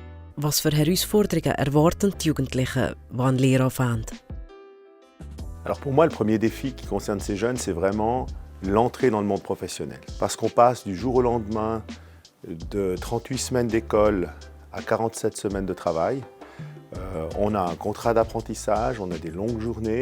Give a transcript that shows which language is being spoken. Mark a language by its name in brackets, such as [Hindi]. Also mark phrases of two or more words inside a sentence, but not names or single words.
[German] Was für Herausforderungen erwarten die Jugendlichen, die eine Lehre anfangen? [French] Alors pour moi, le premier défi qui concerne ces jeunes, c'est vraiment l'entrée dans le monde professionnel. Parce qu'on passe du jour au lendemain de 38 semaines d'école à 47 semaines de travail. On a un contrat d'apprentissage, on a des longues journées.